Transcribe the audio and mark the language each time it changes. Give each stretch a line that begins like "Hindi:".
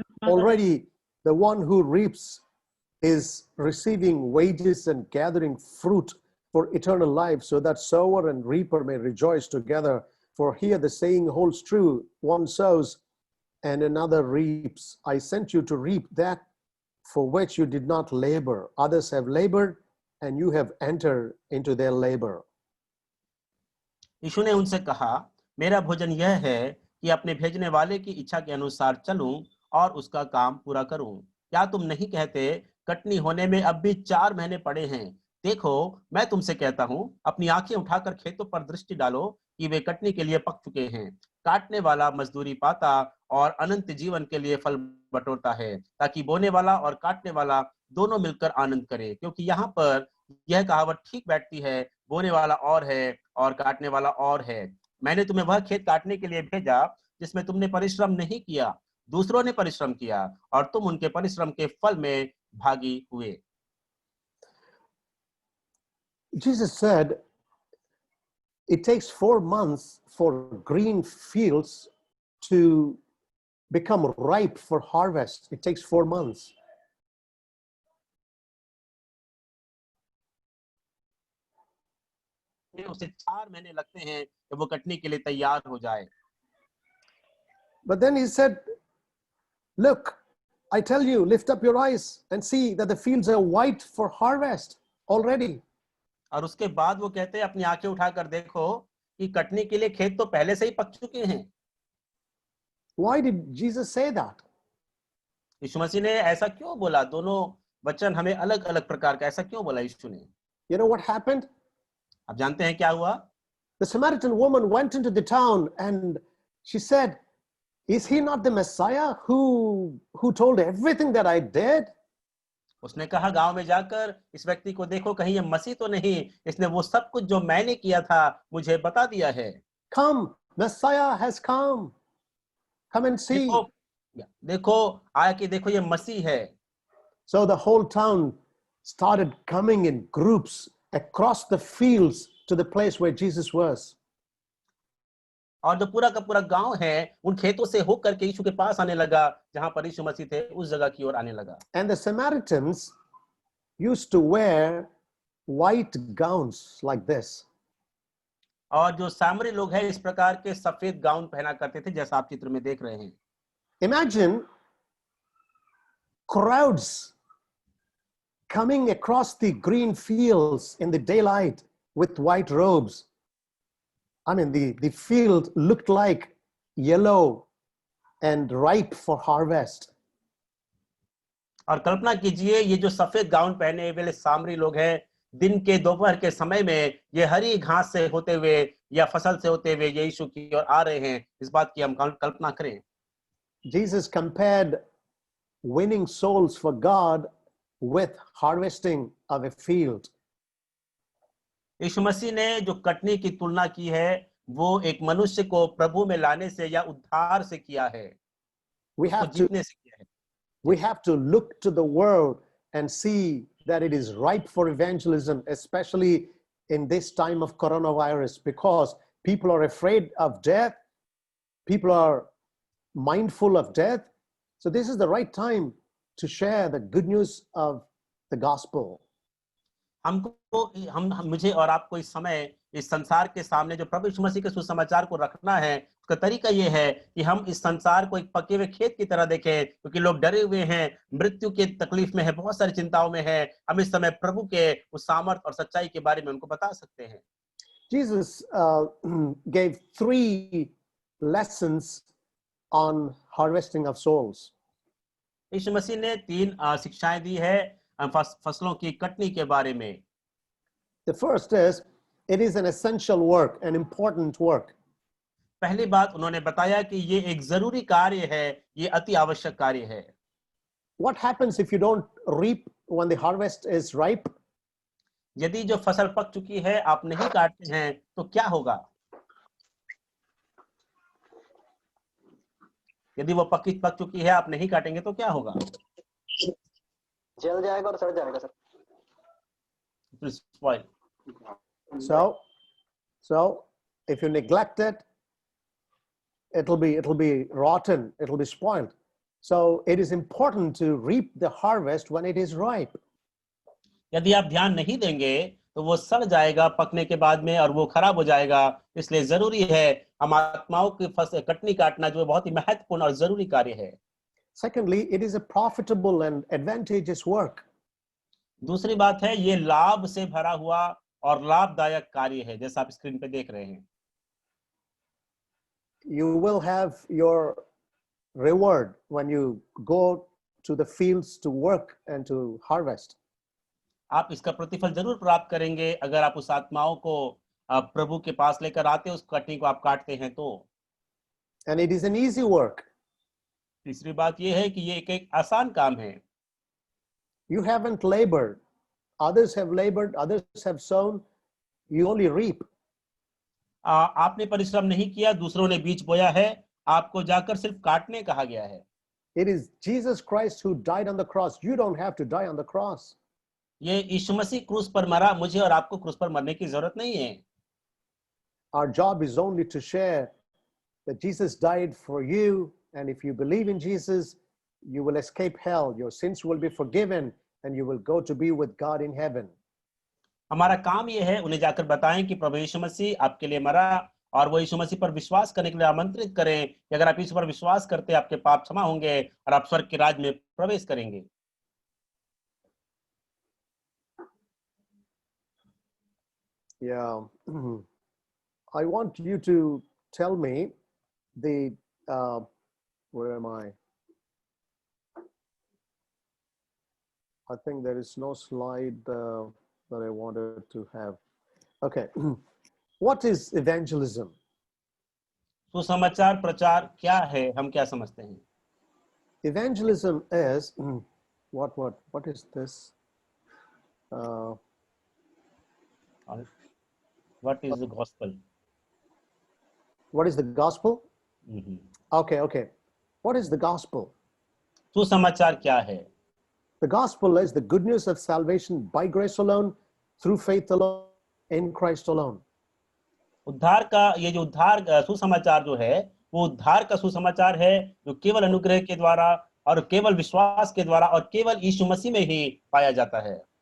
English: Already the one who reaps is receiving wages and gathering fruit for eternal life, so that sower and reaper may rejoice together. For here the saying holds true, one sows and another reaps. I sent you to reap that for which you did not labor. Others have labored, and you have entered into their labor.
Hindi: यीशु ने उनसे कहा, मेरा भोजन यह है कि अपने भेजने वाले की इच्छा के अनुसार चलूं और उसका काम पूरा करूं। क्या तुम नहीं कहते, कटनी होने में अब भी 4 महीने पड़े हैं? देखो, मैं तुमसे कहता हूं, अपनी आंखें उठाकर खेतों पर दृष्टि डालो कि वे कटनी के लिए पक चुके हैं। काटने वाला मजदूरी पाता और अनंत जीवन के लिए फल बटोरता है, ताकि बोने वाला और काटने वाला दोनों मिलकर आनंद करें। क्योंकि यहाँ पर यह कहावत ठीक बैठती है, बोने वाला और है और काटने वाला और है। मैंने तुम्हें वह खेत काटने के लिए भेजा जिसमें तुमने परिश्रम नहीं किया, दूसरों ने परिश्रम किया और तुम उनके परिश्रम के फल में भागी हुए।
English: Jesus said, it takes 4 months for green fields to become ripe for harvest. It takes 4 months.
Hindi: उसे 4 महीने लगते हैं कि वो कटने के लिए तैयार हो जाए।
English: But then he said, look, I tell you, lift up your eyes and see that the fields are white for harvest already.
Hindi: और उसके बाद वो कहते हैं अपनी आंखें उठाकर देखो कि कटने के लिए खेत तो पहले से ही पक चुके हैं।
English: Why did Jesus say that?
Hindi: यीशु मसीह ने ऐसा क्यों बोला? दोनों वचन हमें अलग अलग प्रकार का, ऐसा क्यों बोला यीशु ने?
English: You know what happened?
Hindi: आप जानते हैं क्या हुआ?
English: The Samaritan woman went into the town and she said, is he not the Messiah who told everything that I did?
Hindi: उसने कहा गांव में जाकर, इस व्यक्ति को देखो, कहीं ये मसीह तो नहीं, इसने वो सब कुछ जो मैंने किया था मुझे बता दिया है।
English: Come, Messiah has come. Come and see.
Hindi: देखो आके देखो ये मसीह है।
English: So the whole town started coming in groups across the fields to the place where Jesus was.
Hindi: और जो पूरा का पूरा गांव है उन खेतों से होकर के यीशु के पास आने लगा, जहां पर यीशु मसीह थे, उस जगह की ओर आने लगा।
English: And the Samaritans used to wear white gowns like this.
Hindi: और जो सामरी लोग हैं इस प्रकार के सफेद गाउन पहना करते थे, जैसा आप चित्र में देख रहे हैं।
English: Imagine crowds coming across the green fields in the daylight with white robes. I mean, the field looked like yellow and ripe for harvest.
Hindi: और कल्पना कीजिए ये जो सफेद गाउन पहने वाले सामरी लोग हैं, दिन के दोपहर के समय में ये हरी घास से होते हुए या फसल से होते हुए यीशु की ओर आ रहे हैं। इस बात की हम कल्पना करें।
English: Jesus compared winning souls for God with harvesting of a field.
Hindi: यीशु मसीह ने जो कटनी की तुलना की है वो एक मनुष्य को प्रभु में लाने से या उद्धार से किया है,
English: We
Hindi: उसको
English: have to
Hindi: जीतने से किया है।
English: we have to look to the world and see that it is ripe for evangelism, especially in this time of coronavirus, because people are afraid of death, people are mindful of death. So this is the right time to share the good news of the gospel.
Hindi: मुझे और आपको इस समय इस संसार के सामने जो प्रभु यीशु मसीह के सुसमाचार को रखना है, उसका तरीका ये है कि हम इस संसार को एक पके हुए खेत की तरह देखें, क्योंकि लोग डरे हुए हैं, मृत्यु के तकलीफ में है, बहुत सारी चिंताओं में है। हम इस समय प्रभु के उस सामर्थ और सच्चाई के बारे में उनको बता सकते हैं।
English: Jesus gave 3 lessons on harvesting of souls.
Hindi: यीशु मसीह ने 3 शिक्षाएं दी है फसलों की कटनी के बारे में।
English: The first is, it is an essential work, an important work.
Hindi: पहली बात उन्होंने बताया कि ये एक जरूरी कार्य है, ये अति आवश्यक कार्य है।
English: What happens if you don't reap when the harvest is ripe?
Hindi: यदि जो फसल पक चुकी है आप नहीं काटते हैं तो क्या होगा? यदि वो पक चुकी है, आप नहीं काटेंगे तो क्या होगा? जल जाएगा और सड़ जाएगा sir.
English: Spoil. So if you neglect it, it'll be rotten, it'll be spoiled. So it is important to reap the harvest when it is ripe.
Hindi: यदि आप ध्यान नहीं देंगे तो वो सड़ जाएगा पकने के बाद में और वो खराब हो जाएगा। इसलिए जरूरी है हम आत्माओं की कटनी काटना, जो बहुत ही महत्वपूर्ण और जरूरी कार्य है।
English: Secondly, it is a profitable and advantageous work.
Hindi: दूसरी बात है ये लाभ से भरा हुआ और लाभदायक कार्य है, जैसा आप स्क्रीन पे देख रहे हैं।
English: You will have your reward when you go to the fields to work and to harvest.
Hindi: आप इसका प्रतिफल जरूर प्राप्त करेंगे अगर आप उस आत्माओं को प्रभु के पास लेकर आते, उस कटनी को आप काटते हैं तो।
English: And it is an easy work.
Hindi: तीसरी बात यह है कि ये एक आसान काम है।
English: You haven't labored. Others have labored, others have sown. You only reap.
Hindi: आपने परिश्रम नहीं किया, दूसरों ने बीज बोया है, आपको जाकर सिर्फ काटने कहा गया है।
English: It is Jesus Christ who died on the cross. You don't have to die on the cross.
Hindi: ये यीशु मसीह क्रूस पर मरा, मुझे और आपको क्रूस पर मरने की जरूरत नहीं है।
English: our job is only to share that Jesus died for you, and if you believe in Jesus, you will escape hell, your sins will be forgiven, and you will go to be with God in heaven.
Hindi: हमारा काम ये है उन्हें जाकर बताएं कि प्रभु यीशु मसीह आपके लिए मरा और वो यीशु मसीह पर विश्वास करने के लिए आमंत्रित करें कि अगर आप यीशु पर विश्वास करते हैं आपके पाप क्षमा होंगे और आप स्वर्ग के राज्य में प्रवेश करेंगे।
English: Yeah. I want you to tell me the where am I? I think there is no slide that I wanted to have. Okay. What is evangelism?
Hindi: सुसमाचार प्रचार क्या है, हम क्या समझते हैं?
English: Evangelism is what is this? What is the gospel? What is the gospel? Mhm. Okay. What is the gospel?
Hindi: सुसमाचार क्या है?
English: The gospel is the good news of salvation by grace alone, through faith alone, in Christ alone.
Hindi: उद्धार का ये जो उद्धार सुसमाचार जो है वो उद्धार का सुसमाचार है जो केवल अनुग्रह के द्वारा और केवल विश्वास के द्वारा और केवल यीशु मसीह में ही पाया जाता है।